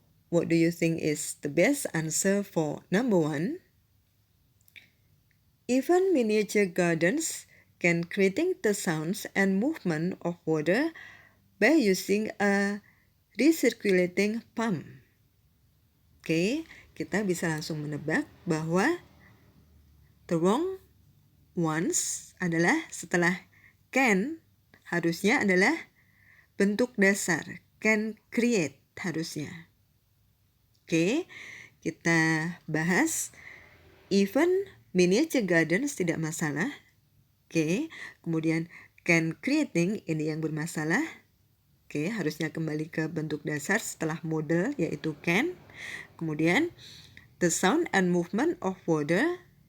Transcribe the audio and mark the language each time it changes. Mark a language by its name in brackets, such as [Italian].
[English] What do you think is the best answer for number 1? Even miniature gardens can create the sounds and movement of water by using a recirculating pump. [Indonesian] Kita bisa langsung menebak bahwa [English] the wrong ones [Indonesian] adalah setelah can harusnya adalah bentuk dasar, [English] can create [Indonesian] harusnya. Oke, kita bahas [English] even miniature gardens [Indonesian] tidak masalah. Oke, kemudian [English] can creating [Indonesian] ini yang bermasalah. Oke, harusnya kembali ke bentuk dasar setelah model yaitu can. Kemudian [English] the sound and movement of water.